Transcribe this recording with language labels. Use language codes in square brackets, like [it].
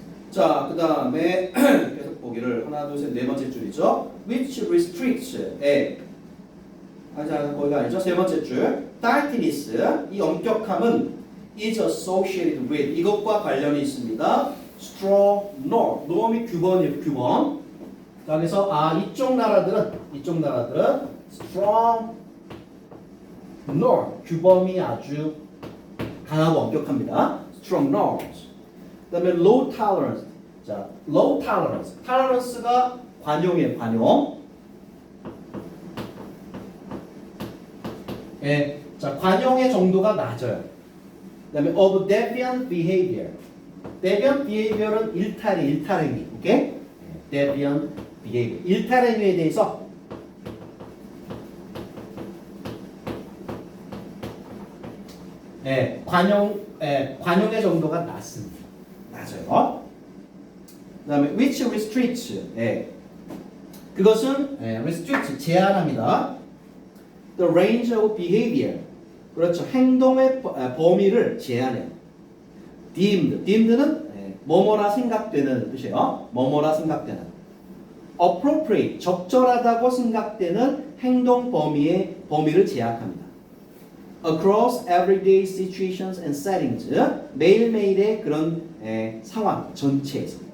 [ko] 자, 그다음에 계속 보기를 하나, 둘, 셋, 네 번째 줄이죠. [en] Which restricts [ko] 거기가 아니죠. 세 번째 줄. Dirtiness, 이 엄격함은 [en] is associated with, [ko] 이것과 관련이 있습니다. [en] Strong norm, norm이 규범이에요. [ko] 규범. 자, 그래서 이쪽 나라들은 [en] strong norm, [ko] 규범이 아주 강하고 엄격합니다. [en] Strong norms. 그다음에 low tolerance. 자, low tolerance. [ko] tolerance가 관용이에요. 관용. 예, 자, 관용의 정도가 낮아요. [en] 그다음에 of deviant behavior. deviant behavior은 [ko] 일탈행위. [en] 오케이? deviant behavior. [ko] 일탈행위에 대해서 관용의 정도가 낮습니다. 낮아요. [en] 그다음에 which restricts. [ko] 그것은 restrict 제한합니다. [en] The range of behavior. [ko] 그렇죠. 행동의 범위를 제한해요. deemed는 뭐뭐라 생각되는 뜻이에요. 뭐뭐라 생각되는. appropriate, 적절하다고 생각되는 행동 범위를 제약합니다. [en] across everyday situations and settings. [ko] 매일매일의 그런 상황 전체에서.